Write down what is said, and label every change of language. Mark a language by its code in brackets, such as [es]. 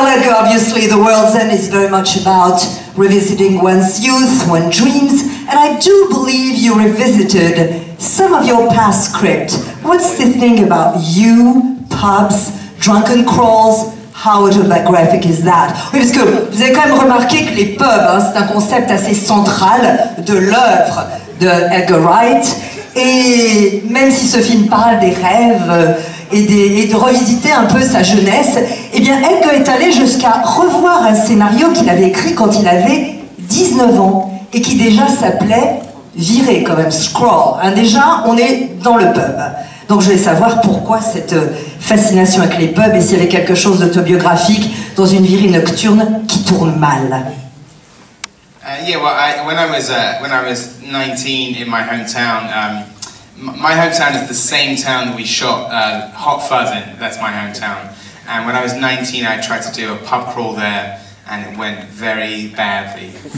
[en] obviously the World's End is very much about revisiting one's youth, one's dreams, and I do believe you revisited some of your past script. What's the thing about you, pubs, drunken crawls? How autobiographic is that? [fr] Oui, parce que vous avez quand même remarqué que les pubs, hein, c'est un concept assez central de l'œuvre de Edgar Wright. Et même si ce film parle des rêves et de revisiter un peu sa jeunesse, eh bien Edgar est allé jusqu'à revoir un scénario qu'il avait écrit quand il avait 19 ans et qui déjà s'appelait Virer, quand même, Scroll. Hein, déjà, on est dans le pub. Donc je voulais savoir pourquoi cette fascination avec les pubs et s'il y avait quelque chose d'autobiographique dans une virée nocturne qui tourne mal. [en] Yeah, well, when I was 19 in my hometown, my hometown is the same town that we shot Hot Fuzz in. That's my hometown. And when I was 19, I tried to do a pub crawl there, and it went very badly.